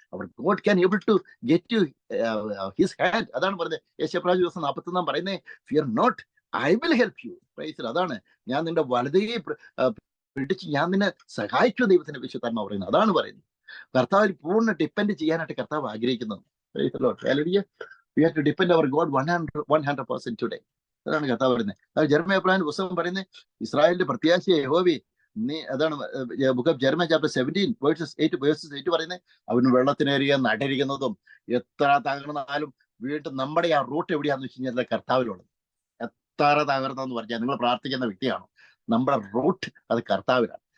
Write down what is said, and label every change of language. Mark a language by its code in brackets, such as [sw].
[en] അവർ God can able to get you his hand. [ml] അതാണ് പറഞ്ഞത് യേശയ്യാ 41 പറയുന്നത്, [en] Fear not, I will help you. [ml] Price. അതാണ് ഞാൻ നിന്റെ വലതുകൈ പിടിച്ച് ഞാൻ നിന്നെ സഹായിച്ചു. ദൈവത്തിന്റെ വിശുദ്ധാത്മാവ് പറയുന്നത് അതാണ് പറയുന്നത്. കർത്താവിൽ പൂർണ്ണ ഡിപ്പെൻഡ് ചെയ്യാനായിട്ട് കർത്താവ് ആഗ്രഹിക്കുന്നത്. [en] Praise the lord. Hallelujah. We have to depend our God 100% today. [ml] അതാണ് കർത്താവ് പറയുന്നത്. അത് ജെറമ്യാ പുസ്തകം പറയുന്നത് ഇസ്രായേലിന്റെ പ്രത്യാശയെ യഹോവേ നീ. അതാണ് book of Jeremiah chapter 17 verses 8 പറയുന്നത്. അവന് വെള്ളത്തിനേറിയ നടിരിക്കുന്നതും എത്ര തകർന്നാലും വീണ്ടും നമ്മുടെ ആ റൂട്ട് എവിടെയാന്ന് വെച്ച് കഴിഞ്ഞാൽ കർത്താവിലുള്ളത്. എത്ര തകർന്നെന്ന് പറഞ്ഞാൽ നിങ്ങൾ പ്രാർത്ഥിക്കുന്ന വ്യക്തിയാണോ? നമ്മുടെ റൂട്ട് അത് കർത്താവിലാണ്.